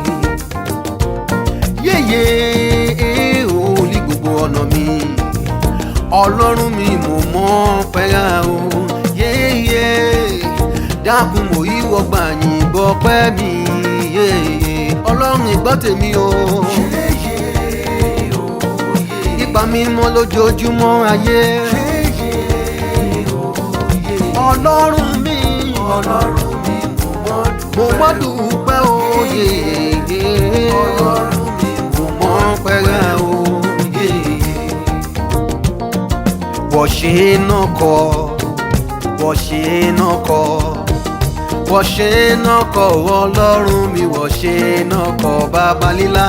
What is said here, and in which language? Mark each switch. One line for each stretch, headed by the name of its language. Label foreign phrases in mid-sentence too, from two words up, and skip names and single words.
English: Yeah, yeah,
Yoruba: oh ní gbogbo ọ̀nà mi. Ọlọ́run mi mo mọ̀ pẹ́ra o.
English: Yeah, yeah.
Yoruba: Dákun mo ìwọ gbà yìnbọn pẹ́ mi.
English: Yeah, yeah.
Yoruba: Ọlọ́run ìgbọ́ tèmi o.
English: Yeah, yeah, oh yeah.
Yoruba: Ipa mi mọ́ lójoojúmọ́ ayé.
English: Yeah, yeah, oh yeah.
Yoruba: Ọlọ́run mi. Ọlọ́run mi mo mọ̀ dúpẹ́ òye. Ọlọ́run mi mo mọ̀ pẹ́ra òye. Wọ́n ṣe náà kọ́, wọ́n ṣe náà kọ́, wọ́n ṣe náà kọ́ Ọlọ́run mi, wọ́n ṣe náà kọ́ bàbá lílá.